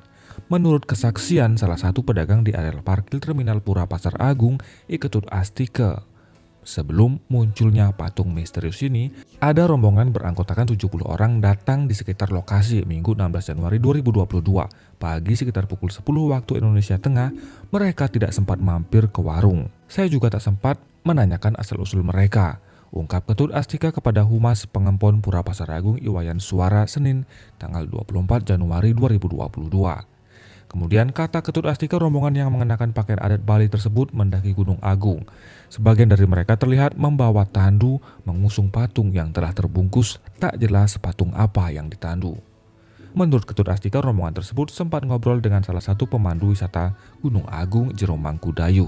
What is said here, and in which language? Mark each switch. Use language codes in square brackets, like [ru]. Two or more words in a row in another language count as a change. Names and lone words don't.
[id] Menurut kesaksian salah satu pedagang di area parkir Terminal Pura Pasar Agung, Iketut Astike, sebelum munculnya patung misterius ini, ada rombongan beranggotakan 70 orang datang di sekitar lokasi Minggu 16 Januari 2022. Pagi sekitar pukul 10 waktu Indonesia Tengah, mereka tidak sempat mampir ke warung. Saya juga tak sempat menanyakan asal-usul mereka, ungkap Ketut Astika kepada Humas Pengempon Pura Pasar Agung Iwayan Suara Senin tanggal 24 Januari 2022. Kemudian kata Ketut Astika, rombongan yang mengenakan pakaian adat Bali tersebut mendaki Gunung Agung. Sebagian dari mereka terlihat membawa tandu mengusung patung yang telah terbungkus, tak jelas patung apa yang ditandu. Menurut Ketut Astika, rombongan tersebut sempat ngobrol dengan salah satu pemandu wisata Gunung Agung, Jero Mangkudayu.